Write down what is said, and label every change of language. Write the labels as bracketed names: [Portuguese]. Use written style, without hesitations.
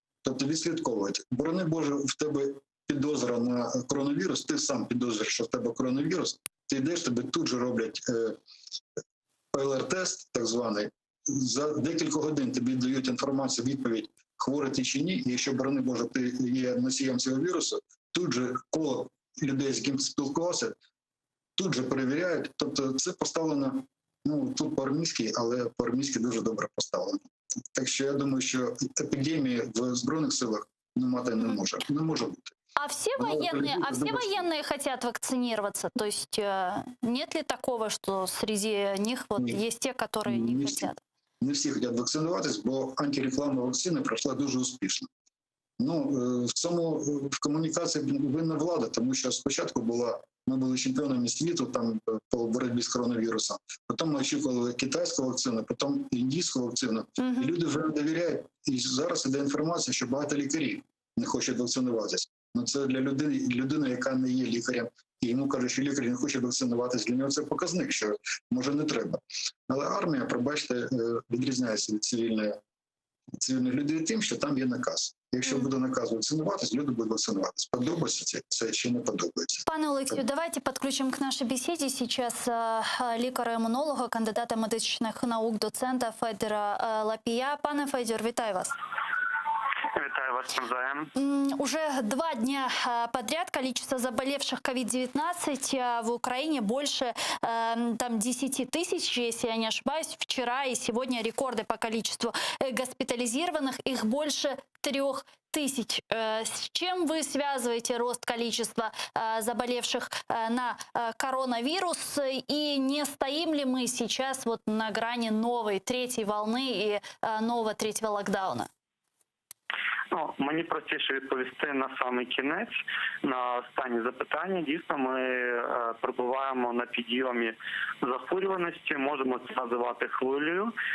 [Ukrainian] Тобто відслідковують. Борони Боже, в тебе підозра на коронавірус, ти сам підозрюєш, що в тебе коронавірус, ти йдеш, тебе тут же роблять ПЛР-тест, так званий, за декілька годин тобі дають інформацію, відповідь, хворий ти чи ні, і якщо, борони Боже, ти є носієм цього вірусу, тут же коло людей, з ким спілкувався, тут же перевіряють. Тобто це поставлено, тут по-армійськи, але по-армійськи дуже добре поставлено. Так що я думаю, що епідемії в Збройних силах мати не може бути. [Russian] А все военные хотят вакцинироваться? То есть нет ли такого, что среди них есть те, которые не хотят? [Ukrainian] Не всі хочуть вакцинуватись, бо антирекламна вакцина пройшла дуже успішно. В комунікації винна влада, тому що спочатку ми були чемпіонами світу там по боротьбі з коронавірусом, потім ми очікували китайську вакцину, потім індійську вакцину, і люди вже не довіряють. І зараз іде інформація, що багато лікарів не хочуть вакцинуватися. Це для людини, яка не є лікарем, і йому кажуть, що лікар не хоче вакцинуватися, для нього це показник, що може не треба. Але армія, пробачте, відрізняється від цивільних людей тим, що там є наказ. Якщо буде наказ вакцинуватись, люди будуть вакцинуватись. Подобається це чи не подобається. Пане Олексію, давайте підключимо к нашій бесіді сейчас лікаря-імунолога, кандидата медичних наук, доцента Федора Лапія. Пане Федор, вітаю вас. Вітаю вас, навзаєм. [Russian] Уже 2 дня подряд количество заболевших COVID-19 в Украине больше 10 тысяч, если я не ошибаюсь. Вчера и сегодня рекорды по количеству госпитализированных, их больше 3 тысяч. С чем вы связываете рост количества заболевших на коронавирус? И не стоим ли мы сейчас на грани новой 3-й волны и нового 3-го локдауна? [Ukrainian] Мені простіше відповісти на самий кінець, на останні запитання. Дійсно, ми перебуваємо на підйомі захворюваності, можемо це називати хвилею.